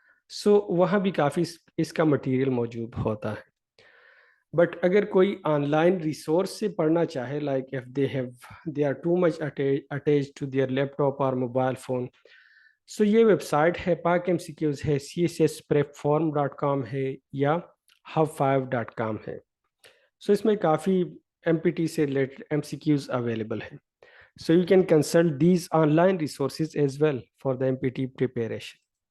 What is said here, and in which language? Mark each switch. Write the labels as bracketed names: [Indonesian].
[Urdu] سو وہاں بھی کافی اس کا مٹیریل موجود ہوتا ہے. بٹ اگر کوئی آن لائن ریسورس سے پڑھنا چاہے [English] if they are too much attached to their laptop or mobile phone، [Urdu] سو یہ ویب سائٹ ہے پاک ایم سی کیوز ہے CSSprepform.com ہے یا hub5.com ہے. سو اس میں کافی ایم پی ٹی سے related M C Qs available ہیں. [English] So you can consult these online resources as well for the M P T preparation.